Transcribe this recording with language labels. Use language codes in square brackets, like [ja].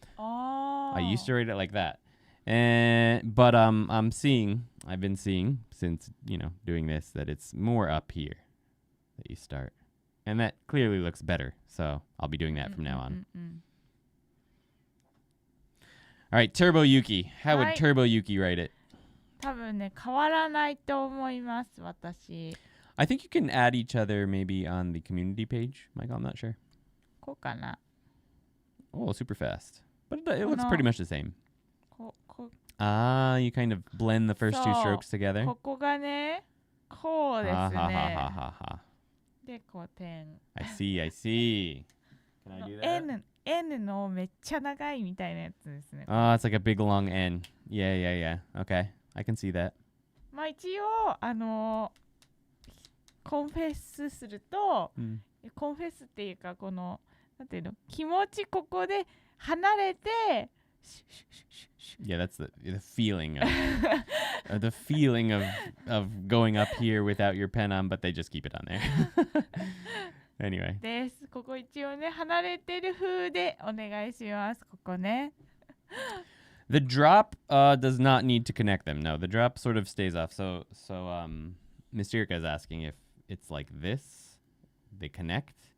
[en] I used to write it like that. But I've been seeing since, you know, doing this, that it's more up here that you start. And that clearly looks better. So I'll be doing that from now on. All right, Turbo Yuki. How would Turbo Yuki write it? [ja] 多分ね、変わらないと思います、私。 [en] I think you can add each other maybe on the community page, Michael. I'm not sure. [ja] こうかな。 [en] Oh, super fast. But it looks pretty much the same. [ja] こ [en] You kind of blend the first two strokes together. [ja] ここがね、こうですね。で、こう点。 [en] I see. Can I do that? [ja] N のめっちゃ長いみたいなやつですね。 [en] Oh, it's like a big long N. Yeah. Okay. I can see that. [ja] まあ一応、コンフェスすると、コンフェスっていうか、この、なんていうの、気持ちここで離れて、 [en] Yeah, that's the feeling of the feeling of going up here without your pen on, but they just keep it on there. Anyway. [ja] です。ここ一応ね、離れてる風でお願いします。ここね。 [en] The drop does not need to connect them. No, the drop sort of stays off. So Mysterica is asking if it's like this, they connect.